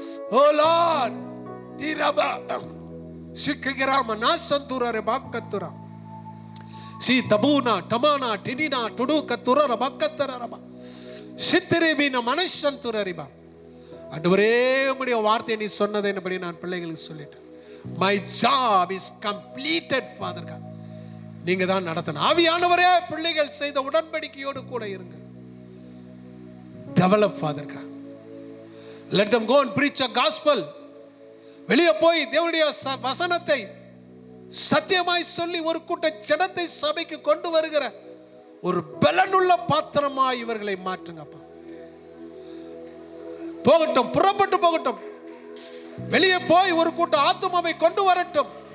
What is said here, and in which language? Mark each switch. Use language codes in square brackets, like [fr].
[ta] ஓ Lord, திரபா சிக்ககிராம நாசந்தூரா ரெபாக்கத்துரா. C தபூனா டமானா டிடினா டுடு கத்துரா ரபாக்கத்தரா ரபா. சித்திரேபினா மனசந்தூரா ரிபா. ஆண்டவரே, உம்முடைய வார்த்தை நீ சொன்னதைன்படி நான் பிள்ளைகளுக்கு சொல்லிட்டேன். [en] My job is completed, Father God. [ta] நீங்க தான் நடத்தணும். ஆவியானவரே, பிள்ளைகள் செய்த உடன்படிக்கையோடு கூட இருங்க. [en] Develop, Father God. Let them go and preach a gospel. [ta] வெளியே போய் தேவனுடைய வசனத்தை சத்தியமாய் சொல்லி ஒரு கூட்ட ஜனத்தை சபைக்கு கொண்டு வருகிற ஒரு பலனுள்ள பாத்திரமாய் இவர்களை மாற்றுங்கப்பா. போகட்டும், புறப்பட்டு போகட்டும். வெளியே போய் ஒரு கூட்ட ஆத்துமாவை கொண்டு வரட்டும்.